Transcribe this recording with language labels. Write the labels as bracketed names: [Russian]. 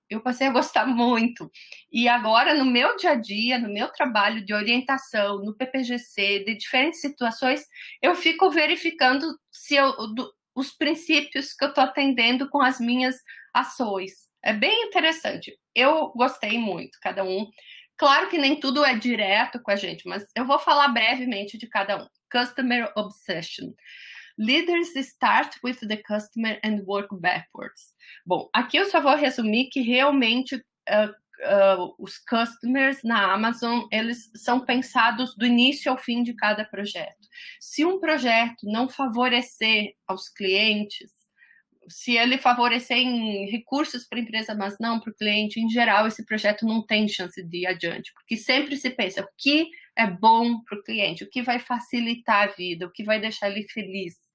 [Portuguese] Eu passei a gostar muito. E agora, no meu dia a dia, no meu trabalho de orientação, no PPGC, de diferentes situações, eu fico verificando se os princípios que eu estou atendendo com as minhas ações. É bem interessante. Eu gostei muito, cada um. Claro que nem tudo é direto com a gente, mas eu vou falar brevemente de cada um. [English] Customer Obsession. Leaders start with the customer and work backwards. [Portuguese] Bom, aqui eu só vou resumir que realmente os customers na Amazon, eles são pensados do início ao fim de cada projeto. Se um projeto não favorecer aos clientes, se ele favorecer em recursos para a empresa, mas não para o cliente, em geral, esse projeto não tem chance de ir adiante, porque sempre se pensa o que é bom para o cliente, o que vai facilitar a vida, o que vai deixar ele feliz.